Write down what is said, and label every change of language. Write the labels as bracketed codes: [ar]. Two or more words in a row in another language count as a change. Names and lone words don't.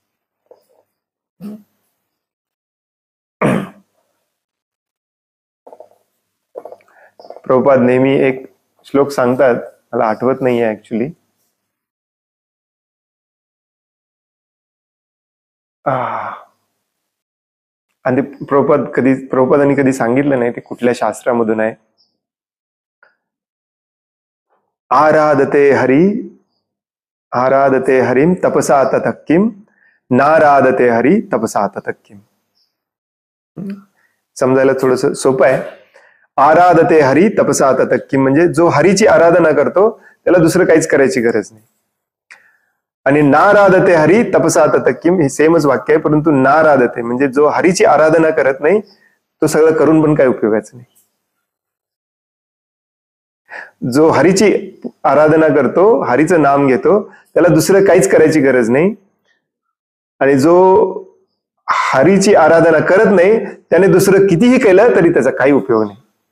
[mr] प्रभुपाद नेहमी एक श्लोक सांगतात, मला आठवत नाहीये ऍक्च्युली. आणि ते प्रभुपादांनी कधी सांगितलं नाही ते कुठल्या शास्त्रामधून आहे. [sa] आराधते हरिम तपसा ततः किम, नाराधते हरी तपसा ततः किम. [mr] समजायला थोडस सोपं आहे. [sa] आराधते हरी तपसा ततः किम [mr] म्हणजे जो हरीची आराधना करतो त्याला दुसरं काहीच करायची गरज नाही. आणि [sa] नाराधते हरी तपसा ततः किम [mr] हे सेमच वाक्य आहे, परंतु नाराधते म्हणजे जो हरीची आराधना करत नाही तो सगळं करून पण काही उपयोगाचं नाही. जो हरीची आराधना करतो, हरीचं नाम घेतो, त्याला दुसरं काहीच करायची गरज नाही. आणि जो हरीची आराधना करत नाही त्याने दुसरं कितीही केलं तरी त्याचा काही उपयोग नाही.